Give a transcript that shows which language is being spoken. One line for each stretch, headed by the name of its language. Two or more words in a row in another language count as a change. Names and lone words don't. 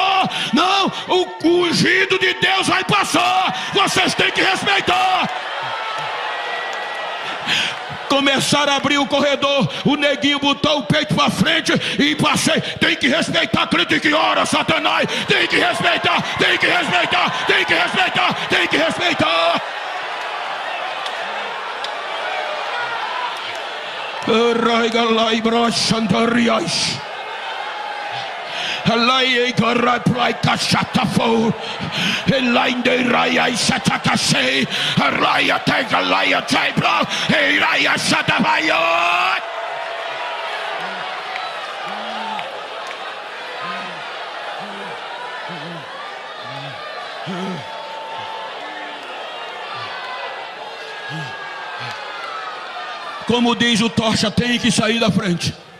Portuguese: Não, o ungido de Deus vai passar, vocês têm que respeitar. Começaram a abrir o corredor, o neguinho botou o peito para frente e passei. Tem que respeitar, crente que ora, Satanás. Tem que respeitar, tem que respeitar, tem que respeitar, tem que respeitar. Alai garai prai kashatafo, elainde raya shatakase, raya tegalaya tebra, raya shatabayo. Como diz o Tocha, tem que sair da frente.